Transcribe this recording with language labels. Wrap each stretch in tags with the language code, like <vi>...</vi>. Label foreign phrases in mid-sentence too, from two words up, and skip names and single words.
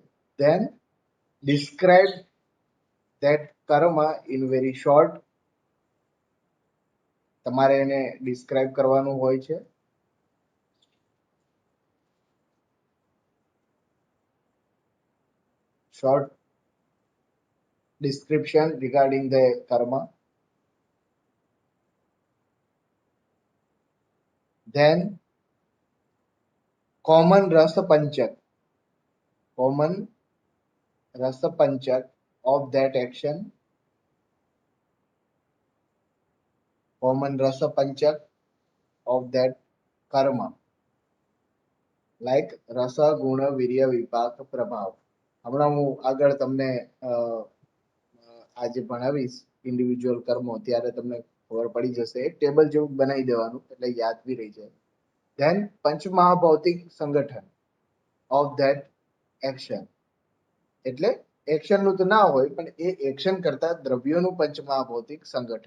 <en>Then describe that karma in very short.</en> <gu>તમારે એને ડિસ્ક્રાઇબ કરવાનું હોય છે.</gu> <en>શોર્ટ description regarding the karma. Then common</en> <sa>rasa panchak,</sa> <en>common</en> <sa>rasa panchak</sa> <en>of that action, common</en> <sa>rasa panchak</sa> <en>of that karma, like</en> <sa>rasa guna virya vipak prabhav.</sa> <gu>હમણાં હું આગળ તમને આજે ભણાવીશ ઇન્ડિવિજ્યુઅલ કર્મો, ત્યારે તમને ખબર પડી જશે. એક ટેબલ જેવું બનાવી દેવાનું એટલે યાદ બી રહી જાય. ધેન પંચમહાભૌતિક સંગઠન</gu> <en>of that action,</en> <gu>એટલે એક્શનનું તો ના હોય પણ એ એક્શન કરતા દ્રવ્યોનું પંચમહાભૌતિક સંગઠન.</gu>